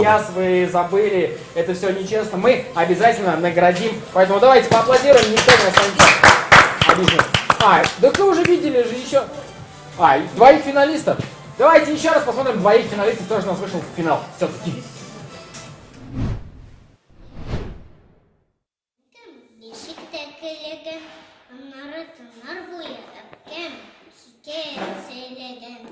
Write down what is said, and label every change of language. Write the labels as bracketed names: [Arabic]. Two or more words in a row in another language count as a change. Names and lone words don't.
[Russian] вы забыли, это все нечестно. Мы обязательно наградим, поэтому давайте поаплодируем, никто не останется обижен. Да вы уже видели же еще... двоих финалистов. Давайте еще раз посмотрим двоих финалистов, кто же у нас вышел в финал. Все-таки. [Tatar] Нишек тәкелеген, аннары тынар буе әпкәм, хикәят сөйләгән.